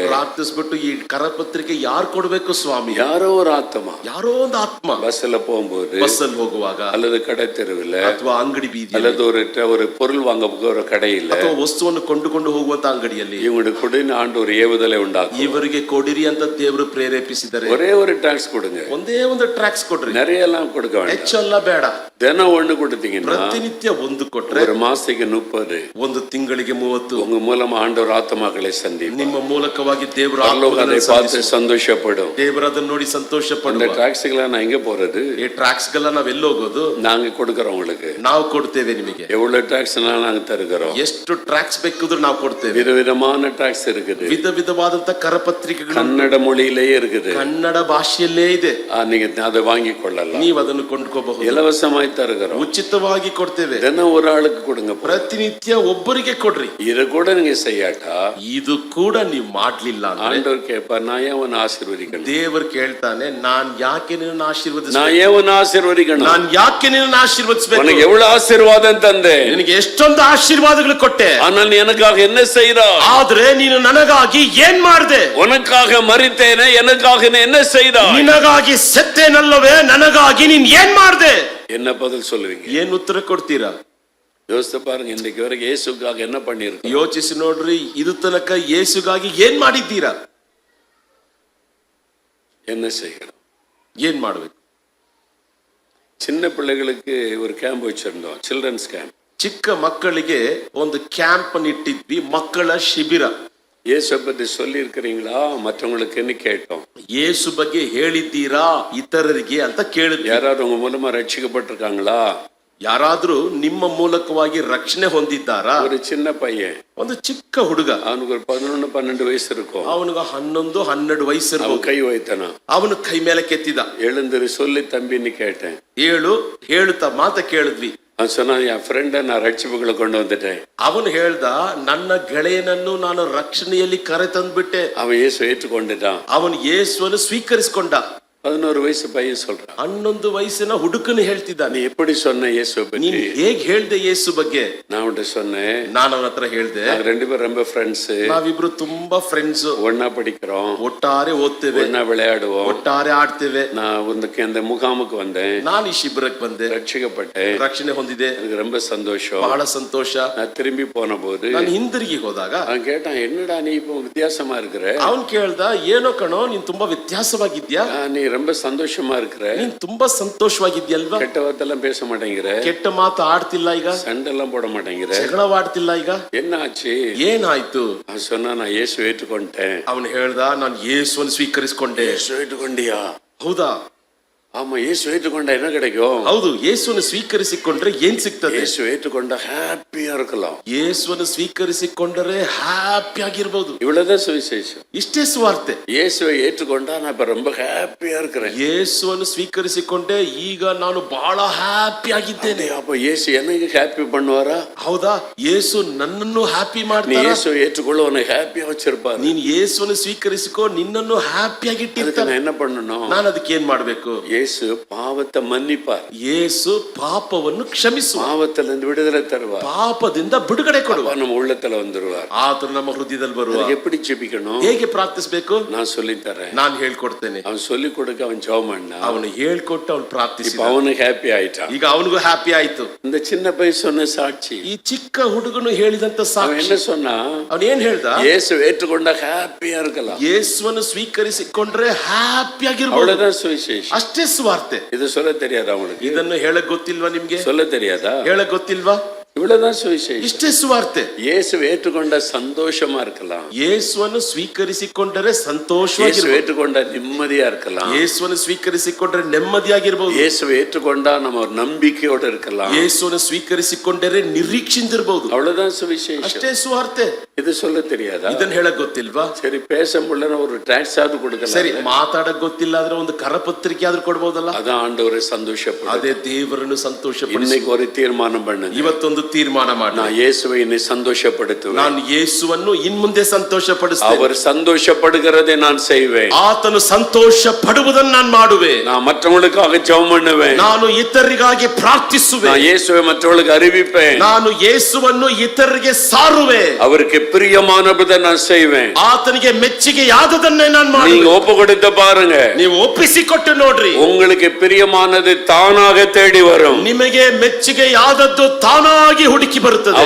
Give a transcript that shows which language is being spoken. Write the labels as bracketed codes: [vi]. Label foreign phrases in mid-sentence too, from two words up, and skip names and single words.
[kn] ಪ್ರಾರ್ಥಿಸ್ಬಿಟ್ಟು ಈ ಕರಪತ್ರಿಕೆ ಯಾರು ಕೊಡಬೇಕು ಸ್ವಾಮಿ? [ta] யாரோ ஒரு ஆத்மா. [kn] ಯಾರೋ ಒಂದು ಆತ್ಮ. [ta] பஸ்ல போகும்போது, [kn] ಬಸ್ಸಲ್ಲಿ ಹೋಗುವಾಗ, [ta] அல்லது கடை தெருவில், [kn] ಅಥವಾ ಅಂಗಡಿ ಬೀದಿ, [ta] அல்லது ஒரு பொருள் வாங்க போகிற கடையில், [kn] ಅಥವಾ ವಸ್ತುವನ್ನು ಕೊಂಡುಕೊಂಡು ಹೋಗುವಂತ ಅಂಗಡಿಯಲ್ಲಿ [ta] இவங்களுக்கு கொடுன்னு ஆண்டு ஒரு ஏவுதலை உண்டாக்கும். [kn] ಇವರಿಗೆ ಕೊಡಿರಿ ಅಂತ ದೇವರು ಪ್ರೇರೇಪಿಸಿದರೆ [ta] ஒரே ஒரு டாக்ஸ் கொடுங்க. [kn] ಒಂದೇ ಒಂದು ಟ್ಯಾಕ್ಸ್ ಕೊಡ್ರಿ. [ta] நிறைய எல்லாம் கொடுக்க வேண்டாம். [kn] ಹೆಚ್ಚೆಲ್ಲ ಬೇಡ. [ta] தினம் ஒண்ணு கொடுத்தீங்கன்னா [kn] ಪ್ರತಿನಿತ್ಯ ಒಂದು ಕೊಟ್ರೆ [ta] ஒரு மாசத்துக்கு 30, [kn] ಒಂದು ತಿಂಗಳಿಗೆ 30 [ta] உங்க மூலமா ஆண்டவர் ஆத்மாக்களை சந்திப்பார். [kn] ನಿಮ್ಮ ಮೂಲಕವಾಗಿ ದೇವರು [ta] அதை பார்த்து சந்தோஷப்படும். [kn] ದೇವರು ಅದನ್ನು ನೋಡಿ ಸಂತೋಷ [ta] இந்த [kn] ಪಡುವ. [ta] டாக்ஸ்களை நான் எங்க போறது? [kn] ಈ ಟ್ಯಾಕ್ಸ್ ಗೆಲ್ಲ ನಾವ್ ಎಲ್ಲಿ ಹೋಗೋದು? [ta] நாங்க கொடுக்கறோம் உங்களுக்கு. [kn] ನಾವು ಕೊಡ್ತೇವೆ ನಿಮಗೆ. [ta] எவ்வளவு டாக்ஸ் நாங்க தருகிறோம். [kn] ಎಷ್ಟು ಟ್ಯಾಕ್ಸ್ ಬೇಕಿದ್ರು ನಾವು ಕೊಡ್ತೇವೆ. [ta] விதவிதமான டாக்ஸ் இருக்குது. [kn] ವಿಧ ವಿಧವಾದಂತ ಕರಪತ್ರಿಕೆಗಳು [ta] கன்னட மொழியிலேயே இருக்குது. [kn] ಕನ್ನಡ ಭಾಷೆಯಲ್ಲೇ ಇದೆ. [ta] நீங்க அதை வாங்கி கொள்ளலாம். [kn] ನೀವು ಅದನ್ನು ಕೊಂಡ್ಕೋಬಹುದು. [ta] இலவசமாய் தருகிறோம். [kn] ಉಚಿತವಾಗಿ ಕೊಡ್ತೇವೆ. [ta] தினம் ஒரு ஆளுக்கு கொடுங்க. [kn] ಪ್ರತಿನಿತ್ಯ ಒಬ್ಬರಿಗೆ ಕೊಡ್ರಿ. [ta] இது கூட நீங்க செய்யாட்டா, [kn] ಇದು ಕೂಡ ನೀವು ಮಾಡ್ಲಿಲ್ಲ ಅಂದ್ರೆ [ta] ஆண்டவர் கேட்பார், நான் ஏன் உன்னை ஆசீர்வதிக்கணும்? [kn] ದೇವರು ಕೇಳ್ತಾನೆ, ನಾನ್ ಯಾಕೆ ನಿನ್ನ ಆಶೀರ್ವದಿಸ, [ta] நான் ஏன் உன்னை ஆசீர்வதிக்கணும்? [kn] ನಾನ್ ಯಾಕೆ ನಿನ್ನ ಆಶೀರ್ವದಿಸಬೇಕು? [ta] உனக்கு எவ்வளவு ஆசீர்வாதம் தந்தேன், [kn] ನಿನಗೆ ಎಷ್ಟೊಂದು ಆಶೀರ್ವಾದಗಳು ಕೊಟ್ಟೆ, [ta] ஆனால் நீ எனக்காக என்ன செய்தாய்? [kn] ಆದ್ರೆ ನೀನು ನನಗಾಗಿ ಏನ್ ಮಾಡಿದೆ? [ta] உனக்காக மரித்தேனே, எனக்காக நீ என்ன செய்தாய்? [kn] ನಿನಗಾಗಿ ಸತ್ತೇನಲ್ಲವೇ, ನನಗಾಗಿ ನೀನ್ ಏನ್ ಮಾಡಿದೆ? [ta] என்ன பதில் சொல்லுவீங்க? [kn] ಏನ್ ಉತ್ತರ ಕೊಡ್ತೀರಾ? [ta] யோசித்து பாருங்க. இன்னைக்கு வரைக்கும் இயேசுக்காக என்ன பண்ணிருக்கு? [kn] ಯೋಚಿಸಿ ನೋಡ್ರಿ, ಇದು ತನಕ ಯೇಸುಗಾಗಿ ಏನ್ ಮಾಡಿದ್ದೀರಾ? [ta] என்ன செய்கிறோம்? [kn] ಏನ್ ಮಾಡ್ಬೇಕು? [ta] சின்ன பிள்ளைகளுக்கு ஒரு கேம்ப் வச்சிருந்தோம், [en] children's camp. [kn] ಚಿಕ್ಕ ಮಕ್ಕಳಿಗೆ ಒಂದು ಕ್ಯಾಂಪ್ ಇಟ್ಟಿದ್ವಿ, ಮಕ್ಕಳ ಶಿಬಿರ. [ta] இயேசு பத்தி சொல்லி இருக்கிறீங்களா மற்றவங்களுக்குன்னு கேட்டோம். [kn] ಯೇಸು ಬಗ್ಗೆ ಹೇಳಿದ್ದೀರಾ ಇತರರಿಗೆ ಅಂತ ಕೇಳಿದ್ವಿ. [ta] யாராவது உங்க மூலமா ரட்சிக்கப்பட்டிருக்காங்களா? [kn] ಯಾರಾದ್ರೂ ನಿಮ್ಮ ಮೂಲಕವಾಗಿ ರಕ್ಷಣೆ ಹೊಂದಿದ್ದಾರಾ? [ta] ஒரு சின்ன பையன், [kn] ಒಂದು ಚಿಕ್ಕ ಹುಡುಗ, [ta] அவனுக்கு ஒரு 11-12 வயசு இருக்கும். [kn] ಅವನಿಗೆ 11-12 ವಯಸ್ಸು [ta] அவன் [kn] ಇರ್ಬೋದು. [ta] கை வைத்தனா, [kn] ಅವನು ಕೈ ಮೇಲೆ ಕೆತ್ತಿದ. [ta] எழுந்திரு சொல்லி தம்பின்னு கேட்டேன். [kn] ಹೇಳುತ್ತಾ ಮಾತ ಕೇಳಿದ್ವಿ. [ta] அவன் சொன்னா, என் ஃப்ரெண்ட நான் ரட்சிப்புகளை கொண்டு வந்துட்டேன். [kn] ಅವನು ಹೇಳ್ದ, ನನ್ನ ಗೆಳೆಯನನ್ನು ನಾನು ರಕ್ಷಣೆಯಲ್ಲಿ ಕರೆ ತಂದ್ಬಿಟ್ಟೆ. [ta] அவன் இயேசு ஏற்றுக்கொண்டுட்டான். [kn] ಅವನು ಯೇಸುವನ್ನು ಸ್ವೀಕರಿಸಿಕೊಂಡ. [ta] 11 வயசு பையன் சொல்றான். [kn] 11 ವಯಸ್ಸಿನ ಹುಡುಕನು ಹೇಳ್ತಿದ್ದಾನೆ, [ta] நீ எப்படி சொன்ன இயேசுவை [kn] ನೀನ್ [ta] பற்றி? [kn] ಹೇಗ್ ಹೇಳ್ದೆ ಯೇಸು ಬಗ್ಗೆ? [ta] நான் அவன்கிட்ட சொன்னேன், [kn] ನಾನು ಅವನ ಹತ್ರ ಹೇಳ್ದೆ, [ta] நாங்க 2 பேரும் ரொம்ப ஃப்ரெண்ட்ஸ், [kn] ನಾವಿಬ್ರು ತುಂಬಾ ಫ್ರೆಂಡ್ಸ್, [ta] ஒன்னா படிக்கிறோம், [kn] ಒಟ್ಟಾರೆ ಓದ್ತೇವೆ, [ta] ஒன்னா விளையாடுவோம். [kn] ಒಟ್ಟಾರೆ ಆಡ್ತೇವೆ. [ta] நான் அந்த முகாமுக்கு வந்தேன், [kn] ನಾನು ಈ ಶಿಬಿರಕ್ಕೆ ಬಂದೆ, [ta] ரட்சிக்கப்பட்டேன், [kn] ರಕ್ಷಣೆ ಹೊಂದಿದೆ, [ta] எனக்கு ரொம்ப சந்தோஷம். [kn] ಬಹಳ ಸಂತೋಷ. [ta] நான் திரும்பி போன போது [kn] ನಾನು ಹಿಂದಿರುಗಿ ಹೋದಾಗ [ta] அவன் கேட்டான், என்னடா நீ இப்போ வித்தியாசமா இருக்கிற? [kn] ಅವನ್ ಕೇಳ್ದ, ಏನೋ ಕಣೋ ನೀನ್ ತುಂಬಾ ವ್ಯತ್ಯಾಸವಾಗಿದ್ಯಾ, [ta] நீ ரொம்ப சந்தோஷமா இருக்கிற, [kn] ನೀನ್ ತುಂಬಾ ಸಂತೋಷವಾಗಿದ್ಯಲ್ವಾ, [ta] கெட்ட வார்த்தையெல்லாம் பேச மாட்டேங்கிற, [kn] ಕೆಟ್ಟ ಮಾತು ಆಡ್ತಿಲ್ಲ ಈಗ, [ta] சண்டெல்லாம் போட மாட்டேங்கிற, [kn] ಜಗಳವಾಡ್ತಿಲ್ಲ ಈಗ, [ta] என்ன ஆச்சு? [kn] ಏನಾಯ್ತು? [ta] அவன் சொன்னா, நான் இயேசு ஏற்றுக்கொண்டேன். [kn] ಅವನು ಹೇಳ್ದ, ನಾನು ಯೇಸುವನ್ನು ಸ್ವೀಕರಿಸಿಕೊಂಡೆ. [ta] இயேசு ஏற்றுக்கொண்டியா? [kn] ಹೌದಾ? [ta] ஆமா, இயேசு ஏற்றுக்கொண்டா என்ன கிடைக்கும்? [kn] ಹೌದು, ಯೇಸುವನ್ನು ಸ್ವೀಕರಿಸಿಕೊಂಡ್ರೆ ಏನ್ ಸಿಗ್ತದೆ? [ta] இயேசு ஏற்றுக்கொண்டா ஹாப்பியா இருக்கலாம். [kn] ಯೇಸುವನ್ನು ಸ್ವೀಕರಿಸಿಕೊಂಡರೆ ಹ್ಯಾಪಿ ಆಗಿರ್ಬೋದು. [ta] இவ்வளவுதான் சுவிசேஷம். [kn] ಇಷ್ಟೇ ಸುವಾರ್ತೆ. [ta] இயேசுவை ஏற்றுக்கொண்டா நான் இப்ப ரொம்ப ஹாப்பியா இருக்கிறேன். [kn] ಯೇಸುವನ್ನು ಸ್ವೀಕರಿಸಿಕೊಂಡೆ, ಈಗ ನಾನು ಬಹಳ ಹ್ಯಾಪಿ ಆಗಿದ್ದೇನೆ. [ta] அப்ப இயேசு எனக்கு ஹாப்பி பண்ணுவாரா? [kn] ಹೌದಾ? ಯೇಸು ನನ್ನನ್ನು ಹ್ಯಾಪಿ [ta] நீ [kn] ಮಾಡ್ತಾರಾ? [ta] இயேசுவை ஏற்றுக்கொள்ள உன்னை ஹாப்பியா வச்சிருப்பாரு. [kn] ನೀನ್ ಯೇಸುವನ್ನು ಸ್ವೀಕರಿಸಿಕೋ, ನಿನ್ನನ್ನು ಹ್ಯಾಪಿ [ta] அதுக்கு [kn] ಆಗಿಟ್ಟಿರ್ತಾನೆ. [ta] நான் என்ன பண்ணணும்? [kn] ನಾನು ಅದಕ್ಕೆ ಏನ್ ಮಾಡ್ಬೇಕು? [ta] இயேசு பாவத்தை மன்னிப்பார். [kn] ಯೇಸು ಪಾಪವನ್ನು ಕ್ಷಮಿಸುವ, [ta] பாவத்திலிருந்து விடுதலை தருவார். [kn] ಪಾಪದಿಂದ ಬಿಡುಗಡೆ ಕೊಡುವ, [ta] அப்ப நம்ம உள்ளத்துல வந்துருவார். [kn] ಆತನು ನಮ್ಮ ಹೃದಯದಲ್ಲಿ ಬರುವ. [ta] அதுக்கு எப்படி ஜெபிக்கணும்? [kn] ಹೇಗೆ ಪ್ರಾರ್ಥಿಸಬೇಕು? [ta] நான் சொல்லித் தரேன். [kn] ನಾನು ಹೇಳ್ಕೊಡ್ತೇನೆ. [ta] அவன் சொல்லி கொடுக்க அவன் ஜெபம் பண்ணா, [kn] ಅವನು ಹೇಳ್ಕೊಟ್ಟು ಅವನು ಪ್ರಾರ್ಥಿಸಿ, [ta] இப்ப அவனுக்கு ஹாப்பி ஆயிட்டான். [kn] ಈಗ ಅವನಿಗೂ ಹ್ಯಾಪಿ ಆಯ್ತು. [ta] இந்த சின்ன பையன் சொன்ன சாட்சி, [kn] ಈ ಚಿಕ್ಕ ಹುಡುಗನು ಹೇಳಿದಂತ [ta] அவன் [kn] ಸಾಕ್ಷಿ. [ta] என்ன சொன்னா? [kn] ಅವನು ಏನ್ ಹೇಳ್ದ? [ta] இயேசு ஏற்றுக்கொண்டா ஹாப்பியா இருக்கலாம். [kn] ಯೇಸುವನ್ನು ಸ್ವೀಕರಿಸಿಕೊಂಡ್ರೆ ಹ್ಯಾಪಿ ಆಗಿರ್ಬೋದು. [ta] அவ்வளவுதான் சுவிசேஷம். [kn] ಅಷ್ಟೇ ಸುವಾರ್ತೆ. [ta] இது சொல்ல தெரியாதா உங்களுக்கு? [kn] ಇದನ್ನು ಹೇಳಕ್ ಗೊತ್ತಿಲ್ವಾ ನಿಮ್ಗೆ? [ta] சொல்ல தெரியாதா? [kn] ಹೇಳಕ್ ಗೊತ್ತಿಲ್ವಾ? [ta] இவ்வளவுதான் சுவிசேஷம். [kn] ಇಷ್ಟೇ ಸುವಾರ್ತೆ. [ta] இயேசு ஏற்றுக்கொண்ட சந்தோஷமா இருக்கலாம். [kn] ಯೇಸುವನ್ನು ಸ್ವೀಕರಿಸಿಕೊಂಡರೆ [ta] இயேசு [kn] ಸಂತೋಷವಾಗಿರ್ಬೋದು. [ta] ஏற்றுக்கொண்ட நிம்மதியா இருக்கலாம். [kn] ಯೇಸುವನ್ನು ಸ್ವೀಕರಿಸಿಕೊಂಡ್ರೆ ನೆಮ್ಮದಿಯಾಗಿರ್ಬೋದು. [ta] இயேசுவை ஏற்றுக்கொண்டா நம்ம ஒரு நம்பிக்கையோட இருக்கலாம். [kn] ಯೇಸುವನ್ನು ಸ್ವೀಕರಿಸಿಕೊಂಡರೆ ನಿರೀಕ್ಷಿಂದಿರ್ಬೋದು. [ta] அவ்வளவுதான் சுவிசேஷம். [kn] ಅಷ್ಟೇ ಸುವಾರ್ತೆ. [ta] இது சொல்ல தெரியாதா? [kn] ಇದನ್ನ ಹೇಳಕ್ ಗೊತ್ತಿಲ್ವಾ? [ta] சரி, பேச முடியல, ஒரு டாக்ஸ் ஆவது கொடுக்கலாம். [kn] ಸರಿ, ಮಾತಾಡಕ್ ಗೊತ್ತಿಲ್ಲ ಆದ್ರೆ ಒಂದು ಕರಪತ್ರಿಕೆ ಆದ್ರೂ ಕೊಡ್ಬೋದಲ್ಲ. [ta] அதான் ಆண்டவரை சந்தோஷப்படு. [kn] ಅದೇ ದೇವರನ್ನು ಸಂತೋಷಪಡಿಸಿ. [ta] இன்னைக்கு ஒரு தீர்மானம் பண்ணுங்க. [kn] ಇವತ್ತೊಂದು ತೀರ್ಮಾನ ಮಾಡಿ, [ta] நான் இயேசுவை இன்னை சந்தோஷப்படுத்துவேன். [kn] ನಾನು ಯೇಸುವನ್ನು ಇನ್ ಮುಂದೆ ಸಂತೋಷಪಡಿಸ್ತೇನೆ. [ta] அவர் சந்தோஷப்படுகிறதை நான் செய்வேன். [kn] ಆತನು ಸಂತೋಷ ಪಡುವುದನ್ನು ನಾನು ಮಾಡುವೆ. [ta] நான் மற்றவங்களுக்காக ஜெபம் பண்ணுவேன். [kn] ನಾನು ಇತರರಿಗಾಗಿ ಪ್ರಾರ್ಥಿಸುವೆ. [ta] நான் இயேசுவை மற்றவர்களுக்கு அறிவிப்பேன். [kn] ನಾನು ಯೇಸುವನ್ನು ಇತರರಿಗೆ ಸಾರುವೆ. [ta] அவருக்கு பிரியமானதை நான் செய்வேன். [kn] ಆತನಿಗೆ ಮೆಚ್ಚುಗೆಯಾದದನ್ನೇ ನಾನು ಮಾಡುವೆ. [ta] நீங்க ஒப்பு கொடுத்து பாருங்க, [kn] ನೀವು ಒಪ್ಪಿಸಿಕೊಟ್ಟು ನೋಡ್ರಿ, [ta] உங்களுக்கு பிரியமானது தானாக தேடி வரும். [kn] ನಿಮಗೆ ಮೆಚ್ಚುಗೆಯಾದದ್ದು ತಾನಾಗಿ ಹುಡುಕಿ ಬರುತ್ತದೆ.